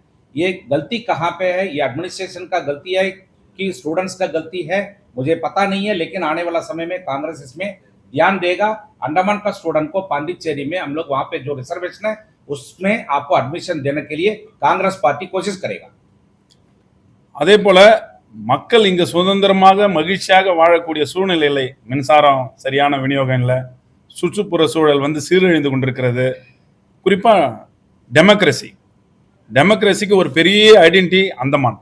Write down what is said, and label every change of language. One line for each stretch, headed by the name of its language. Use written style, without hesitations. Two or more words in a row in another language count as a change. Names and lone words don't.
Hindi: ये गलती कहाँ पे है? ये एडमिनिस्ट्रेशन का गलती है कि स्टूडेंट्स का गलती है, मुझे पता नहीं है। लेकिन आने वाला समय में कांग्रेस इसमें ध्यान देगा। अंडमान का स्टूडेंट को पांडिचेरी में हम लोग वहां पे जो रिजर्वेशन है उसमें आपको एडमिशन देने के लिए कांग्रेस पार्टी कोशिश करेगा।
Tamil: அதே போல மக்கள் இங்கு சுதந்திரமாக மகிழ்ச்சியாக வாழக்கூடிய சூழ்நிலை இல்லை. மின்சாரம் சரியான விநியோகம் இல்லை, சுற்றுப்புற சூழல் சீரழிந்து கொண்டிருக்கிறது. குறிப்பா டெமோக்ரஸிக்கு ஒரு பெரிய ஐடென்டிட்டி அந்தமான்.